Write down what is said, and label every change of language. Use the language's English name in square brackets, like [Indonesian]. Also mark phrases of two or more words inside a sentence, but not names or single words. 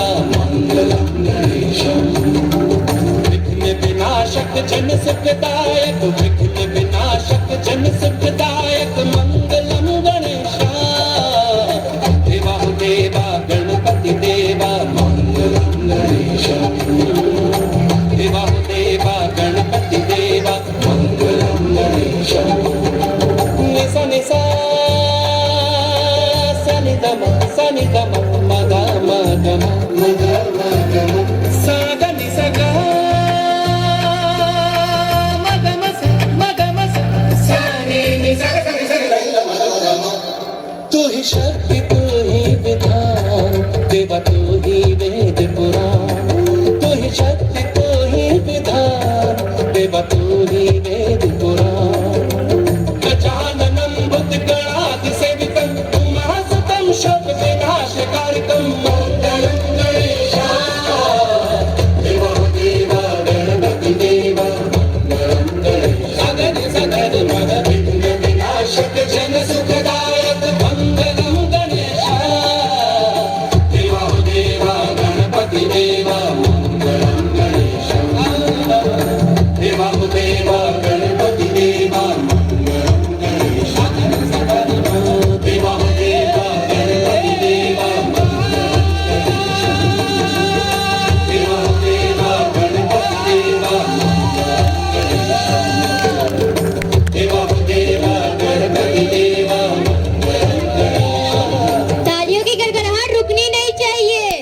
[Hindi] मंगलम गणेशम विघ्न विनाशक जन सुखदायक विघ्न विनाशक जन सुखदायक मंगलम गणेश देवा गणपति देवा मंगलम गणेशम देवा गणपति देवा मंगलम गणेशम निसा निसा सनि गम मगा मगम मगा मगम साग निसा गा मगम सनि निसा तू ही शक्ति तू ही विधान देवा तू ही वेद पुराण तू ही शक्ति तू ही विधान देवा तू ही वेद पुराण [Sanskrit] गजाननं भूतगणाधिसेवितं उमासुतं शोक विनाशकारकं [Hindi] मंगलम गणेश देवा गणपति देवा मंगलम गणेश सगन मग विघ्न विनाशक जन सुखदायक मंगलम गणेश देवा गणपति देवा मंगलम गणेश देवा गणपति देवा मंगलम गणेश देवा गणपति देवा तालियों की गड़गड़ाहट रुकनी नहीं चाहिए।